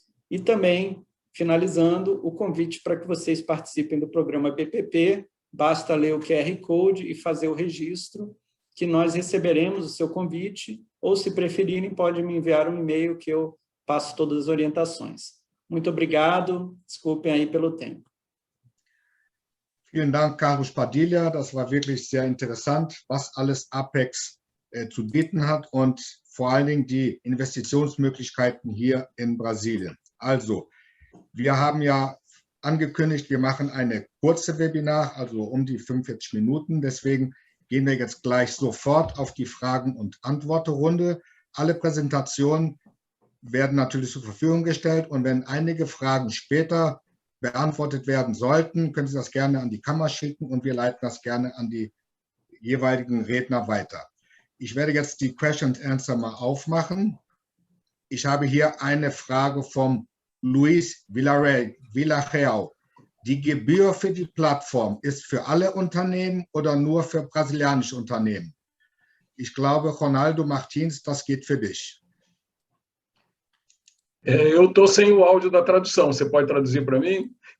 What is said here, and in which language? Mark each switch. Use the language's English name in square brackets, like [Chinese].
[Portuguese] E também, finalizando, o convite para que vocês participem do programa BPP, basta ler o QR Code e fazer o registro, que nós receberemos o seu convite, ou, se preferirem, pode me enviar um e-mail que eu passo todas as orientações. Muito obrigado, desculpem aí pelo tempo. [German] Vielen Dank, Carlos Padilha. Das war wirklich sehr interessant, was alles Apex zu bieten hat und vor allen Dingen die Investitionsmöglichkeiten hier in Brasilien. Also, wir haben ja angekündigt, wir machen eine kurze Webinar, also um die 45 Minuten. Deswegen gehen wir jetzt gleich sofort auf die Fragen- und Antwortrunde. Alle Präsentationen werden natürlich zur Verfügung gestellt und wenn einige Fragen später beantwortet werden sollten, können Sie das gerne an die Kammer schicken und wir leiten das gerne an die jeweiligen Redner weiter. Ich werde jetzt die [English] Question and Answer [German] mal aufmachen. Ich habe hier eine Frage vom Luis Villarreal. Die Gebühr für die Plattform ist für alle Unternehmen oder nur für brasilianische Unternehmen? Ich glaube, Ronaldo Martins, das geht für dich. [Portuguese] Eu estou sem o áudio da tradução. Você pode traduzir para mim?